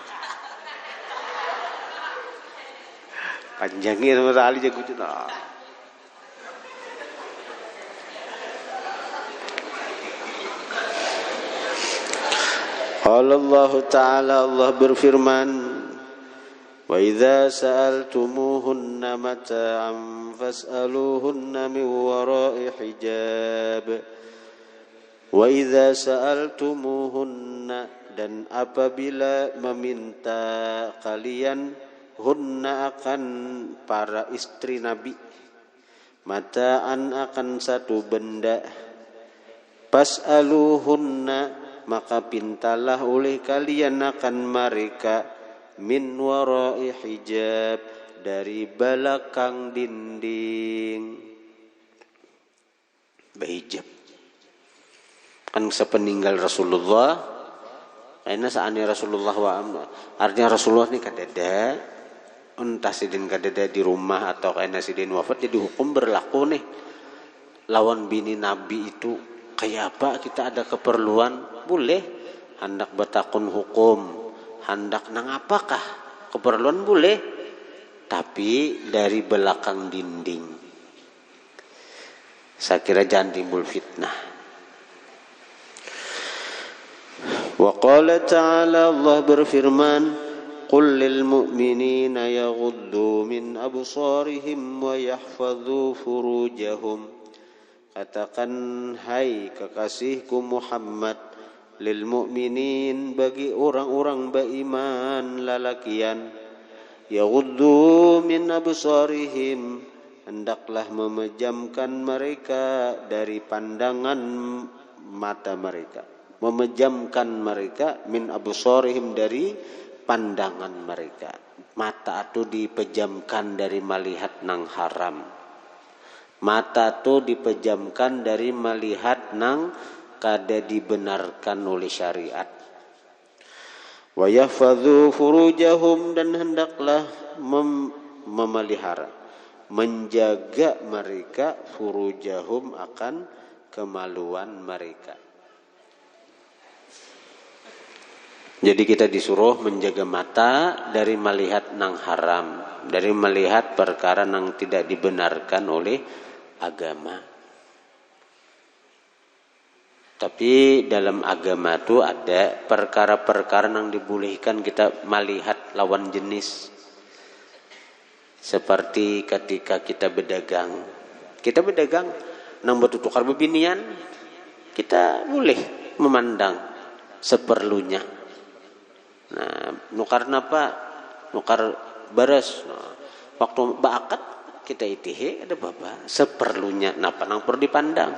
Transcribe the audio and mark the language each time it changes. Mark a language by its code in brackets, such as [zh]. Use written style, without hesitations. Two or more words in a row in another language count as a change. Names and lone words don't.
[bjn] Panjangnya sama sekali janggutnya nah. Allah Ta'ala, Allah berfirman, [ar] وإذا سألتموهن متاعا فاسألوهن من وراء حجاب. وإذا سألتموهن, [bjn] dan apabila meminta kalian hunna akan para istri Nabi, mata'an akan satu benda, fas'aluhunna maka pintalah oleh kalian akan mereka [ar] من وراء حجاب, [bjn] dari belakang dinding. Berhijab kan sepeninggal Rasulullah, karena saatnya Rasulullah artinya Rasulullah ini kadada, entah sidin kadada di rumah atau karena sidin wafat, jadi hukum berlaku nih lawan bini Nabi itu. Kayak apa kita ada keperluan, boleh hendak bertakun hukum, hendak nang apakah keperluan boleh, tapi dari belakang dinding. Saya kira jangan timbul fitnah. [ar] وقال تعالى, Allah berfirman, قل للمؤمنين يغضوا من أبصارهم ويحفظوا فروجهم. [bjn] Katakan hai kekasihku Muhammad, [ar] للمؤمنين [bjn] bagi orang-orang beriman lalakian, [ar] يغضوا من أبصارهم [bjn] hendaklah memejamkan mereka dari pandangan mata mereka, memejamkan mereka [ar] من أبصارهم [bjn] dari pandangan mereka. Mata itu dipejamkan dari melihat nang haram. Mata tu dipejamkan dari melihat nang kada dibenarkan oleh syariat. [ar] ويحفظوا فروجهم, [bjn] dan hendaklah memelihara, menjaga mereka furujahum akan kemaluan mereka. Jadi kita disuruh menjaga mata dari melihat nang haram, dari melihat perkara nang tidak dibenarkan oleh agama. Tapi dalam agama itu ada perkara-perkara yang dibolehkan kita melihat lawan jenis. Seperti ketika kita berdagang. Kita berdagang nang bertukar bebinian, kita boleh memandang seperlunya. Nah, nukar napa? Nukar baras. Nah, waktu baakat kita itihe ada bapa seperlunya napa nang perlu dipandang.